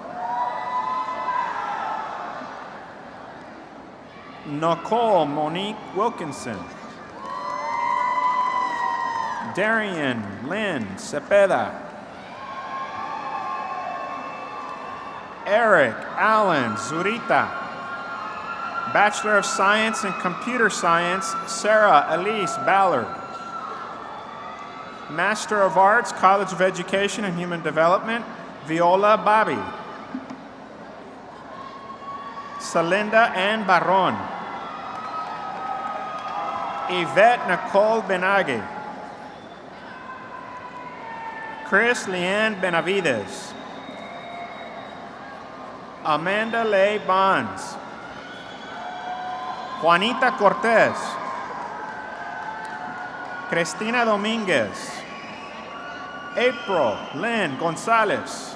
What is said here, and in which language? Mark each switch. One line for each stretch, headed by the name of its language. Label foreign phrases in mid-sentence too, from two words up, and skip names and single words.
English: Nicole Monique Wilkinson. Darian Lynn Cepeda. Eric Allen Zurita. Bachelor of Science in Computer Science, Sarah Elise Ballard. Master of Arts, College of Education and Human Development, Viola Bobby. Celinda Ann Barron. Yvette Nicole Benaghi. Chris Leanne Benavides. Amanda Leigh Bonds. Juanita Cortez. Cristina Dominguez. April Lynn Gonzalez.